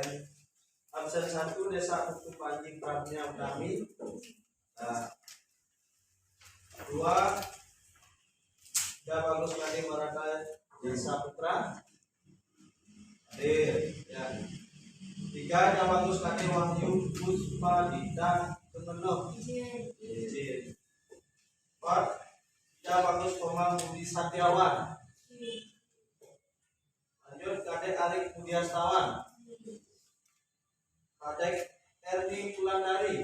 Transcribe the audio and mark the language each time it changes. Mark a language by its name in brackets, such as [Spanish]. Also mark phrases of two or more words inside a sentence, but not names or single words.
[Indonesian] Absen 1 Desa Kutu Panji Pramnya kami. Nah, 2 ya bagus lagi Maraka Desa Putra. Hadir ya. 3 ya bagus lagi Wahyu Puspa Dita Kemenuh. Izin. 4 ya bagus Komang Budi Satiawan. Lanjut Kadek Arik Budiastawan. Kadek Erni Wulandari.